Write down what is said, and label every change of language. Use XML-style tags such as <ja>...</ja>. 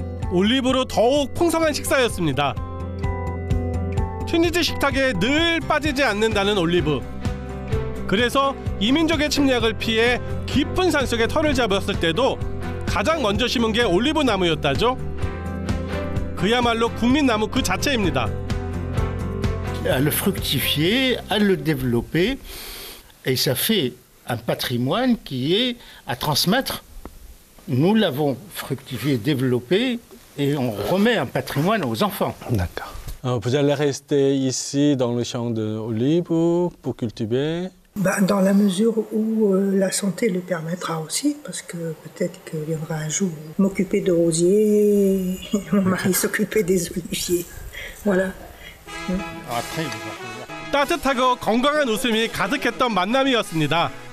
<ko>올리브로 더욱 풍성한 식사였습니다. 튀니지 식탁에 늘 빠지지 않는다는 올리브. 그래서 이민족의 침략을 피해 깊은 산속에 터를 잡았을 때도 가장 먼저 심은 게 올리브 나무였다죠. 그야말로 국민나무 그 자체입니다.</ko> <fr>À le fructifier, à le développer, et ça fait un patrimoine qui est à transmettre. Nous l'avons fructifié, développé, et on remet un patrimoine aux enfants. D'accord. Vous allez rester ici dans le champ d'olives pour cultiver? Dans la mesure où la santé le permettra aussi, parce que peut-être qu'il viendra un jour m'occuper de rosiers, mon mari s'occuper des oliviers. Voilà.</fr> <ko>따뜻하고 건강한 웃음이 가득했던 만남이었습니다.</ko>